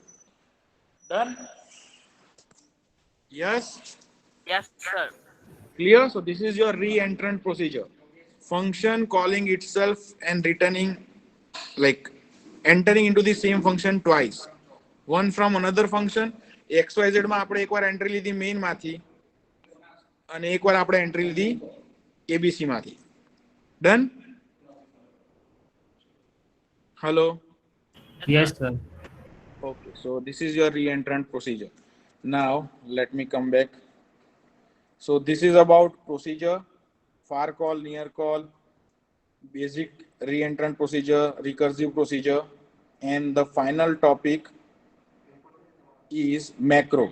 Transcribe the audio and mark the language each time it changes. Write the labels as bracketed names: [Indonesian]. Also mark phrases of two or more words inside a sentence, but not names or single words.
[English] Done. Yes. Yes, sir. Clear? So this is your re-entrant procedure. Function calling itself and returning, like entering into the same function twice. One from another function. [Gujarati] XYZ માં આપણે એકવાર એન્ટ્રી લીધી મેઇન માંથી અને એકવાર આપણે એન્ટ્રી લીધી ABC માંથી. [English] Done? Hello. Yes sir. Okay, so this is your re-entrant procedure. Now let me come back. So this is about procedure, far call, near call, basic reentrant procedure, recursive procedure, and the final topic is macro.